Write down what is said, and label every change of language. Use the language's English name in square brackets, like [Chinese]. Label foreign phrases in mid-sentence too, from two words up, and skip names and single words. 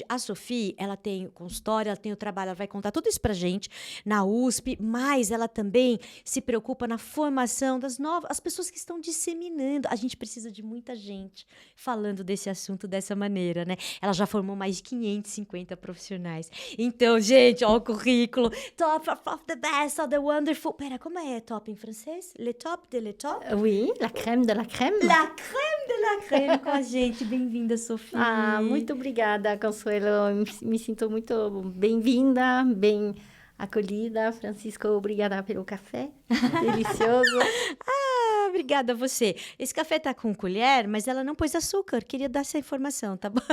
[Portuguese] A Sophie, ela tem o consultório, ela tem o trabalho, ela vai contar tudo isso pra gente na USP, mas ela também se preocupa na formação das novas, as pessoas que estão disseminando. A gente precisa de muita gente falando desse assunto dessa maneira, né? Ela já formou mais de 550 profissionais. Então, gente, ó o currículo. [English] Top of the best, of the wonderful. [Portuguese] Pera, como é top em francês? [French] Le top de le top? Oui, la crème de la crème. La crème de la crème [Portuguese] com a gente. Bem-vinda, Sophie. Muito obrigada, Consuelo. Me sinto muito bem-vinda, bem acolhida. Francisco, obrigada pelo café. Delicioso. Obrigada a você. Esse café tá com colher, mas ela não pôs açúcar. Queria dar essa informação, tá bom?